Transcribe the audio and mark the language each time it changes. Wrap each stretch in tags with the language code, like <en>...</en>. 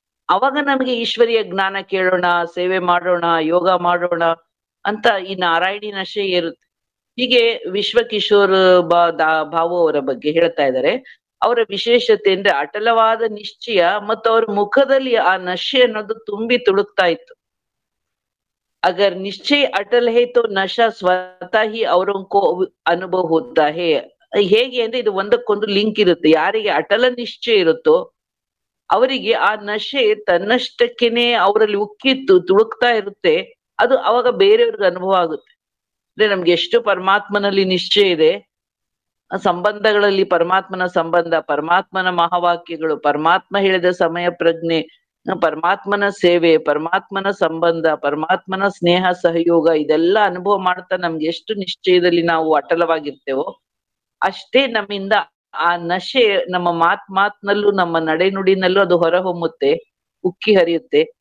<kn>ಅವಾಗ ನಮಗೆ ಈಶ್ವರಿಯ ಜ್ಞಾನ ಕೇಳೋಣ, ಸೇವೆ ಮಾಡೋಣ, ಯೋಗ ಮಾಡೋಣ ಅಂತ ಈ ನಾರಾಯಣಿ ನಶೆ ಏರುತ್ತೆ. ಹೀಗೆ ವಿಶ್ವಕಿಶೋರ್ ಭಾವು ಅವರ ಬಗ್ಗೆ ಹೇಳ್ತಾ ಇದ್ದಾರೆ. ಅವರ ವಿಶೇಷತೆ ಅಂದ್ರೆ ಅಟಲವಾದ ನಿಶ್ಚಯ ಮತ್ತು ಅವ್ರ ಮುಖದಲ್ಲಿ ಆ ನಶೆ ಅನ್ನೋದು ತುಂಬಿ ತುಳುಕ್ತಾ ಇತ್ತು.</kn> <hi>अगर निश्चय अटल है तो नशा स्वतः ही औरों को अनुभव होता है.</hi> <kn>ಹೇಗೆ ಅಂದ್ರೆ ಇದು ಒಂದಕ್ಕೊಂದು ಲಿಂಕ್ ಇರುತ್ತೆ. ಯಾರಿಗೆ ಅಟಲ ನಿಶ್ಚಯ ಇರುತ್ತೋ ಅವರಿಗೆ ಆ ನಶೆ ತನ್ನಷ್ಟಕ್ಕೇನೆ ಅವರಲ್ಲಿ ಉಕ್ಕಿತ್ತು ತುಳುಕ್ತಾ ಇರುತ್ತೆ. ಅದು ಅವಾಗ ಬೇರೆಯವ್ರಿಗೆ ಅನುಭವ ಆಗುತ್ತೆ. ಅಂದ್ರೆ ನಮ್ಗೆ ಎಷ್ಟು ಪರಮಾತ್ಮನಲ್ಲಿ ನಿಶ್ಚಯ ಇದೆ, ಸಂಬಂಧಗಳಲ್ಲಿ ಪರಮಾತ್ಮನ ಸಂಬಂಧ, ಪರಮಾತ್ಮನ ಮಹಾವಾಕ್ಯಗಳು, ಪರಮಾತ್ಮ ಹೇಳಿದ ಸಮಯ ಪ್ರಜ್ಞೆ, ಪರಮಾತ್ಮನ ಸೇವೆ, ಪರಮಾತ್ಮನ ಸಂಬಂಧ, ಪರಮಾತ್ಮನ ಸ್ನೇಹ ಸಹಯೋಗ, ಇದೆಲ್ಲ ಅನುಭವ ಮಾಡ್ತಾ ನಮ್ಗೆ ಎಷ್ಟು ನಿಶ್ಚಯದಲ್ಲಿ ನಾವು ಅಟಲವಾಗಿರ್ತೇವೋ ಅಷ್ಟೇ ನಮ್ಮಿಂದ ಆ ನಶೆ ನಮ್ಮ ಮಾತ್ನಲ್ಲೂ ನಮ್ಮ ನಡೆನುಡಿನಲ್ಲೂ ಅದು ಹೊರಹೊಮ್ಮುತ್ತೆ, ಉಕ್ಕಿ ಹರಿಯುತ್ತೆ.</kn>